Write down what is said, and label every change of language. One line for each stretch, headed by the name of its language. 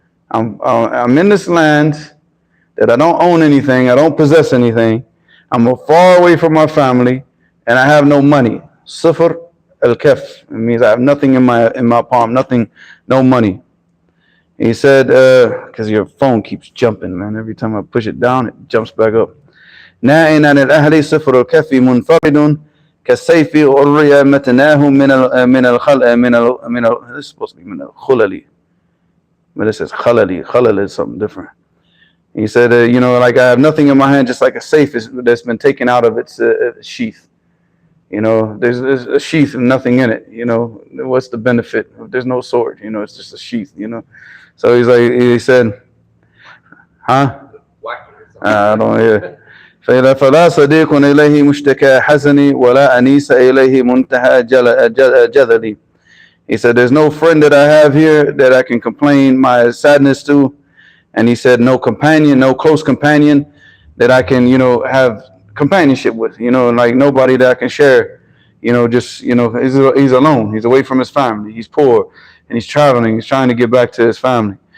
English: I'm in this land that I don't own anything, I don't possess anything. I'm far away from my family, and I have no money. Sifr al-kaf, it means I have nothing in my palm, nothing, no money. He said, because your phone keeps jumping, man. Every time I push it down, it jumps back up.
Arabic: نَائِنَ عَنِ الْأَهْلِ صِفْرُ الْكَفِّ مُنْفَرِدٌ كَالسَّيْفِ أُرِّيَ مَتْنَاهُ
English: this is supposed to be
Arabic: من الخلل.
English: But it says khalali. Khalal is something different. He said, you know, like I have nothing in my hand, just like a safe that's been taken out of its sheath. You know, there's a sheath and nothing in it. You know, what's the benefit? There's no sword. You know, it's just a sheath. You know. So he said, huh? I don't hear.
Arabic: فلا صديق إليه مشتكى حزني ولا أنيس إليه منتهى جذلي.
English: He said, there's no friend that I have here that I can complain my sadness to. And he said, no companion, no close companion that I can, you know, have companionship with, you know, like nobody that I can share, you know, just, you know, he's alone. He's away from his family. He's poor and he's traveling. He's trying to get back to his family.